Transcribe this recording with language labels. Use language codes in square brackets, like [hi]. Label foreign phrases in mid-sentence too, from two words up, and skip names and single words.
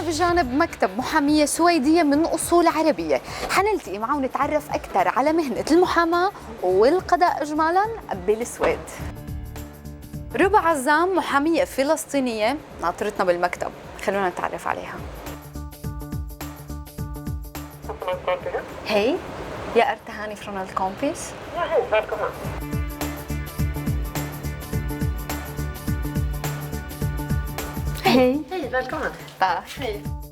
[ar] الآن بمكتب محامية سويدية من أصول عربية، حنلتقي معه ونتعرف أكثر على مهنة المحاماة والقضاء إجمالاً بالسويد. ربا عزام محامية فلسطينية ناطرتنا بالمكتب، خلونا نتعرف عليها. [sv] Hej, jag är Tahani från Alkompis. Ja, hej, välkommen. Hej. Hej, välkommen. Tack. Hej.